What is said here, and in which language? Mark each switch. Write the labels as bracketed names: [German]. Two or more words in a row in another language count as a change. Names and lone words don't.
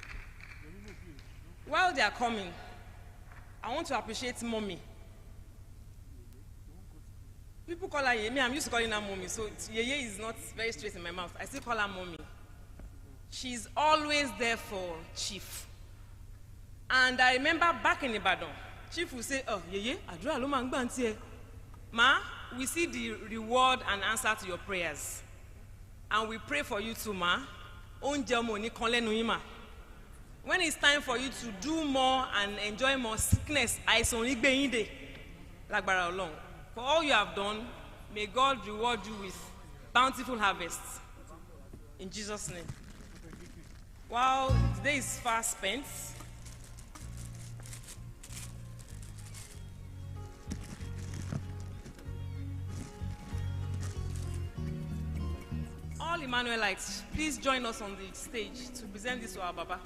[English] While they are coming, I want to appreciate Mommy. People call her Yeye. I'm used to calling her Mommy, so Yeye is not very straight in my mouth. I still call her Mommy. She's always there for Chief. And I remember back in Ibadan, Chief will say, oh, Yeye, [Yoruba] Adura lo ma ngba nti e. [English] Ma, we see the reward and answer to your prayers. And we pray for you too, ma. [Yoruba] Onje omo ni kan lenu yin ma. [English] When it's time for you to do more and enjoy more, sickness, [Yoruba] àìsàn ò ní gbé yín dè, lágbára Ọlọ́run. [English] For all you have done, may God reward you with bountiful harvests. In Jesus' name. While today is fast spent, all Emmanuelites, please join us on the stage to present this to our Baba.